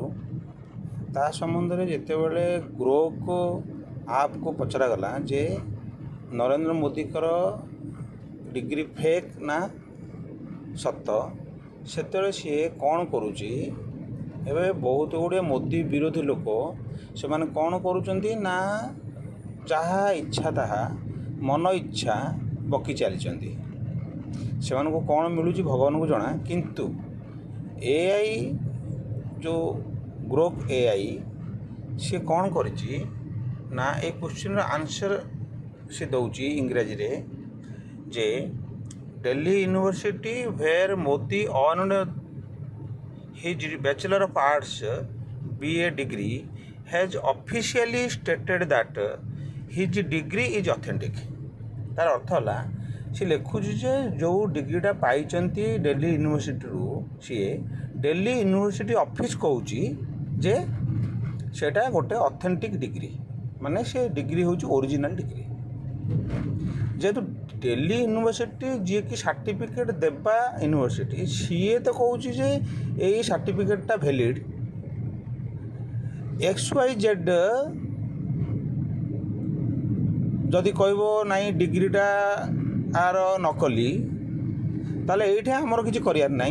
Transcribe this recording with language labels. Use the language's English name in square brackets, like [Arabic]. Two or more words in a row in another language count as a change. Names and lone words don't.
[Odia] ତା ସମ୍ବନ୍ଧରେ ଯେତେବେଳେ ଗ୍ରୋକ୍ ଆପ୍କୁ ପଚରାଗଲା ଯେ ନରେନ୍ଦ୍ର ମୋଦିଙ୍କର ଡିଗ୍ରୀ ଫେକ୍ ନା ସତ, ସେତେବେଳେ ସିଏ କ'ଣ କରୁଛି, ଏବେ ବହୁତ ଗୁଡ଼ିଏ ମୋଦି ବିରୋଧୀ ଲୋକ ସେମାନେ କ'ଣ କରୁଛନ୍ତି ନା ଯାହା ଇଚ୍ଛା ତାହା ମନ ଇଚ୍ଛା ବକି ଚାଲିଛନ୍ତି। ସେମାନଙ୍କୁ କ'ଣ ମିଳୁଛି ଭଗବାନଙ୍କୁ ଜଣା। କିନ୍ତୁ ଏଆଇ ଯେଉଁ ଗ୍ରୋକ୍ ଏଆଇ ସିଏ କ'ଣ କରିଛି ନା ଏ [English] question's answer [Odia] ସେ ଦେଉଛି ଇଂରାଜୀରେ ଯେ [English] Delhi University where Modi earned his Bachelor of Arts BA degree has officially stated that his degree is authentic। [Odia] ତାର ଅର୍ଥ ହେଲା ସେ ଲେଖୁଛି ଯେ ଯେଉଁ ଡିଗ୍ରୀଟା ପାଇଛନ୍ତି ଦିଲ୍ଲୀ ୟୁନିଭର୍ସିଟିରୁ ସିଏ ଦିଲ୍ଲୀ ୟୁନିଭର୍ସିଟି ଅଫିସ୍ କହୁଛି ଯେ ସେଇଟା ଗୋଟେ [English] authentic degree, [Odia] ମାନେ ସେ ଡିଗ୍ରୀ ହେଉଛି [English] original degree. [Odia] ଯେହେତୁ ଦିଲ୍ଲୀ ୟୁନିଭର୍ସିଟି ଯିଏକି ସାର୍ଟିଫିକେଟ୍ ଦେବା ୟୁନିଭର୍ସିଟି ସିଏ ତ କହୁଛି ଯେ ଏଇ ସାର୍ଟିଫିକେଟ୍ଟା ଭ୍ୟାଲିଡ୍, XYZ ଯଦି କହିବ ନାଇଁ ଡିଗ୍ରୀଟା ଆର ନକଲି, ତାହେଲେ ଏଇଠି ଆମର କିଛି କରିବାର ନାହିଁ।